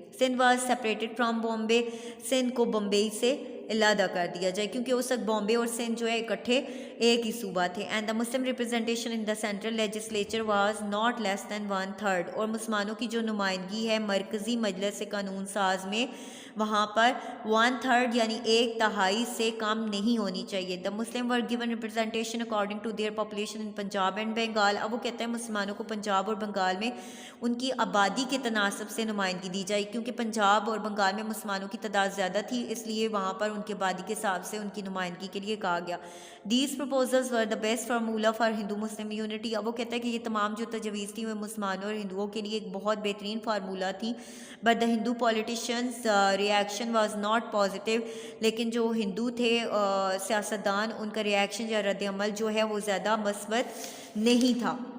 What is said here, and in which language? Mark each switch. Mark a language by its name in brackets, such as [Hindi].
[English] Sindh was separated from Bombay, [Urdu] Sindh کو بمبئی سے علیحدہ کر دیا جائے کیونکہ اس وقت بامبے اور سندھ جو ہے اکٹھے ایک ہی صوبہ تھے. [English] and the Muslim representation in the central legislature was not less than 1/3، [Urdu] اور مسلمانوں کی جو نمائندگی ہے مرکزی مجلس قانون ساز میں وہاں پر 1/3 یعنی 1/3 سے کم نہیں ہونی چاہیے. [English] The Muslim were given representation according to their population in Punjab and Bengal. [Urdu] اب وہ کہتا ہے مسلمانوں کو پنجاب اور بنگال میں ان کی آبادی کے تناسب سے نمائندگی دی جائے، کیونکہ پنجاب اور بنگال میں مسلمانوں کی تعداد زیادہ تھی، اس لیے وہاں پر ان کی آبادی کے حساب سے ان کی نمائندگی کے لیے کہا گیا. [English] These proposals were the best formula for Hindu Muslim unity. [Urdu] اب وہ کہتا ہے کہ یہ تمام جو تجویز تھی وہ مسلمانوں اور ہندوؤں کے لیے ایک بہت بہترین فارمولا تھی. [English] but the Hindu politicians reaction was not positive, [Urdu] لیکن جو ہندو تھے سیاستدان، ان کا ریئیکشن یا رد عمل جو ہے وہ زیادہ مثبت نہیں تھا.